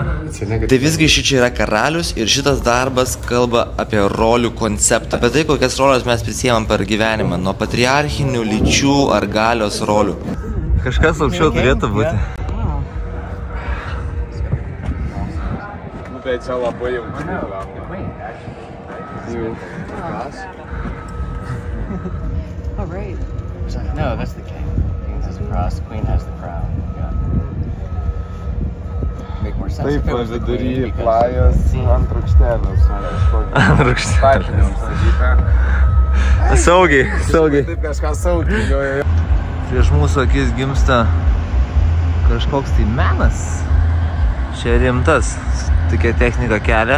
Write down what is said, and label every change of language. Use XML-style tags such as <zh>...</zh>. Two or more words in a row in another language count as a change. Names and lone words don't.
<lt>Tai visgi ši čia yra karalius ir šitas darbas kalba apie rolių konceptą. Apie tai, kokias rolės mes prisiemam per gyvenimą. Nuo patriarchinių, lyčių ar galios rolių. Kažkas aukščiau turėtų būti. Tai čia labai jau.</lt> <en>Oh, right. No, that's the king. King has the cross, queen has the crown. Yeah. Make more sense.</en> <lt>Taip, vidury plajos ant rūkštelės. Ant rūkštelės. Saugiai, saugiai. Taip kažką saugiai. Prieš mūsų akis gimsta kažkoks tai menas. Čia rimtas. Tokia technika kelia.</lt>